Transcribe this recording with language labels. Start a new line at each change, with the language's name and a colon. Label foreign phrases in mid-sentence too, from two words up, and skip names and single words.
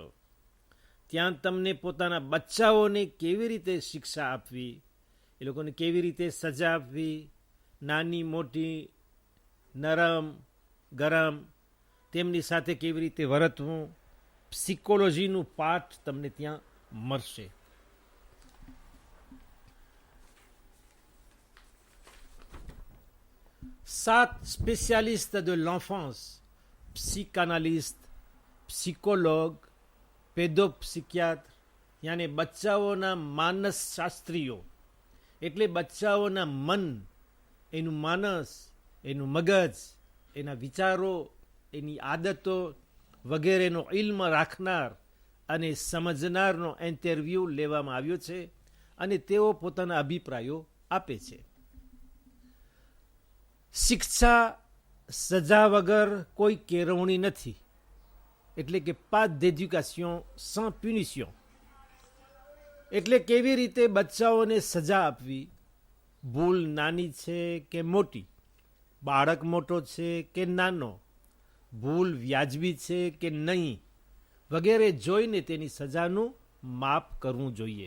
Gujarati: ત્યાં તમને પોતાના બચ્ચાઓને કેવી રીતે શિક્ષા આપવી, એ લોકોને કેવી રીતે સજા આપવી, નાની મોટી, નરમ ગરમ, તેમની સાથે કેવી રીતે વર્તવું, સિકોલોજીનું પાઠ તમને ત્યાં મળશે. સાત સ્પેશિયાલિસ્ટ
French: de l'enfance, psychanalyste, psychologue, pédopsychiatre,
Gujarati: યાને બચ્ચાઓના માનસ શાસ્ત્રીઓ, એટલે બચ્ચાઓના મન, એનું માનસ, એનું મગજ, એના વિચારો, એની આદતો વગેરેનો ઇલ્મ રાખનાર અને સમજનારનો ઇન્ટરવ્યૂ લેવામાં આવ્યો છે અને તેઓ પોતાના અભિપ્રાયો આપે છે. શિક્ષા સજા વગર કોઈ કેળવણી નથી, એટલે કે
French: pas d'éducation sans punition.
Gujarati: એટલે કેવી રીતે બચ્ચાઓને સજા આપવી, ભૂલ નાની છે કે મોટી, બાળક મોટો છે કે નાનો, ભૂલ વ્યાજબી છે કે નહીં, વગેરે જોઈને તેની સજાનું માપ કરવું જોઈએ.